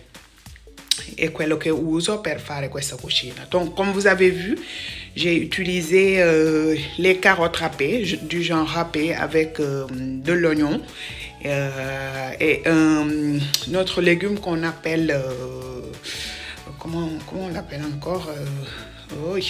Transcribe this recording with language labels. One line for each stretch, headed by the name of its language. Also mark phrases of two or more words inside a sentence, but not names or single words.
Italian: È quello che uso per fare questa cucina.
French: Donc comme vous avez vu, j'ai utilisé les carottes râpées, du genre râpé avec de l'oignon et un autre légume qu'on appelle comment on l'appelle encore oui.